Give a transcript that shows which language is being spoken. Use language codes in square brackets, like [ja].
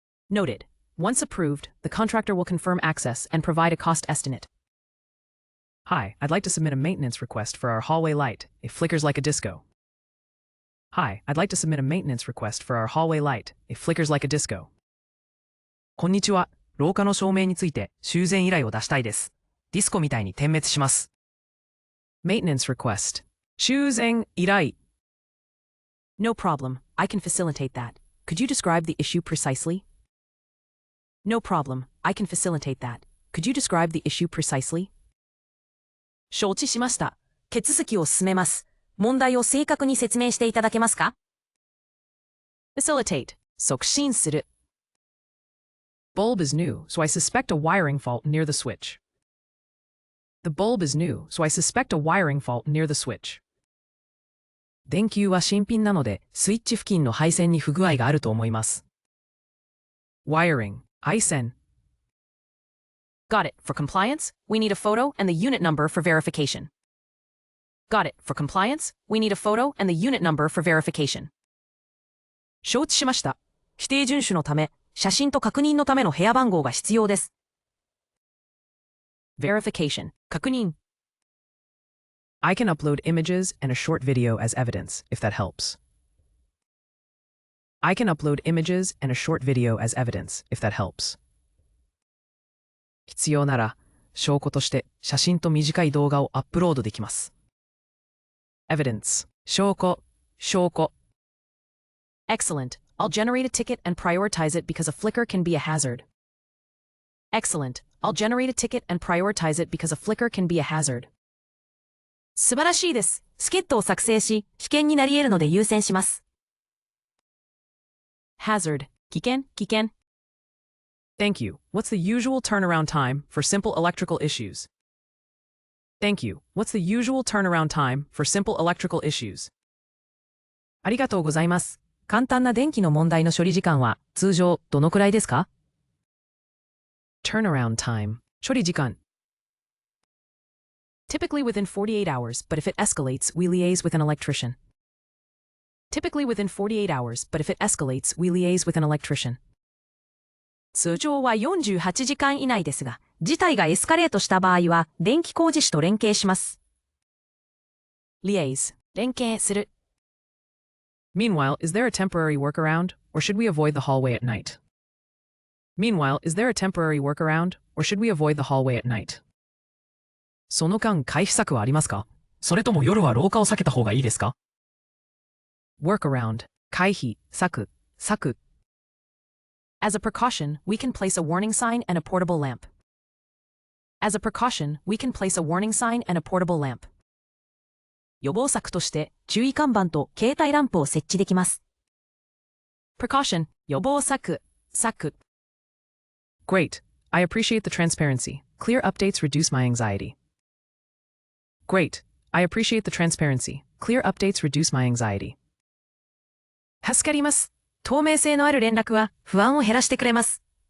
[en] Noted. Once approved, the contractor will confirm access and provide a cost estimate. Hi, I'd like to submit a maintenance request for our hallway light. It flickers like a disco. Hi, I'd like to submit a maintenance request for our hallway light. It flickers like a disco. [ja] こんにちは。廊下の照明について修繕依頼を出したいです。ディスコみたいに点滅します。 [en] Maintenance request. [ja] 修繕依頼. [en] No problem. I can facilitate that. Could you describe the issue precisely? No problem. I can facilitate that. Could you describe the issue precisely? [ja] 承知しました。手続きを進めます。問題を正確に説明していただけますか? [en] Facilitate. [ja] 促進する。 [en] Bulb is new, so I suspect a wiring fault near the switch. The bulb is new, so I suspect a wiring fault near the switch. [ja] 電球は新品なので、スイッチ付近の配線に不具合があると思います。 [en] Wiring. [ja] 配線. [en] Got it. For compliance, we need a photo and the unit number for verification. Got it. For compliance, we need a photo and the unit number for verification. [ja] 承知しました。規定遵守のため、写真と確認のための部屋番号が必要です。 [en] Verification. [ja] 確認。 [en] I can upload images and a short video as evidence, if that helps. I can upload images and a short video as evidence, if that helps. [ja] 必要なら、証拠として写真と短い動画をアップロードできます。 [en] Evidence. [ja] 証拠。 [en] Excellent. I'll generate a ticket and prioritize it because a flicker can be a hazard. Excellent. I'll generate a ticket and prioritize it because a flicker can be a hazard. [ja] 素晴らしいです。チケットを作成し、危険になり得るので優先します。 [en] Hazard. [ja] 危険。 [en] Thank you. What's the usual turnaround time for simple electrical issues? Thank you. What's the usual turnaround time for simple electrical issues? [ja] ありがとうございます。簡単な電気の問題の処理時間は通常どのくらいですか? [en] Turnaround time. [ja] 処理時間. [en] Typically within 48 hours, but if it escalates, we liaise with an electrician. Typically within 48 hours, but if it escalates, we liaise with an electrician. [ja] 通常は48時間以内ですが、事態がエスカレートした場合は、電気工事士と連携します。 [en] liaise. [ja] 連携する。 [en] Meanwhile, is there a temporary workaround, or should we avoid the hallway at night? Meanwhile, is there a temporary workaround, or should we avoid the hallway at night? [ja] その間回避策はありますか?それとも夜は廊下を避けた方がいいですか? [en] Workaround. [ja] 回避、策。 [en] As a precaution, we can place a warning sign and a portable lamp. As a precaution, we can place a warning sign and a portable lamp. [ja] 予防策として注意看板と携帯ランプを設置できます。 [en] Precaution. [ja] 予防策。 [en] Great. I appreciate the transparency. Clear updates reduce my anxiety. Great. I appreciate the transparency. Clear updates reduce my anxiety. [ja] 助かります。透明性のある連絡は不安を減らしてくれます。